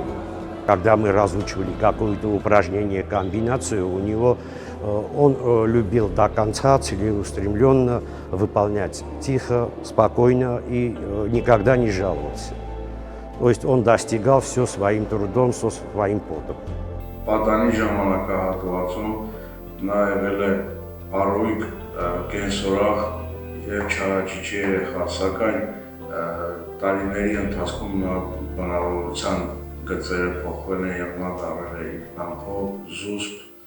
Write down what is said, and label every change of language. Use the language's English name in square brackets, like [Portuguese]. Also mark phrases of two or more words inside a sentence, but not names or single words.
[Russian] Когда мы разучивали какое-то упражнение, комбинацию, у него он любил до конца целеустремленно выполнять тихо, спокойно и никогда не жаловался. То есть он достигал все своим трудом, своим потом. [Armenian] Պատանի ժամանակահատվածում նա եղել է առույգ, կենսորախ եւ չարաճիճի երեխա, սակայն տարիների ընթացքում նա բնավորության գծերը փոխվել են եւ նա դառել է ինքնամփոփ, զուսպ,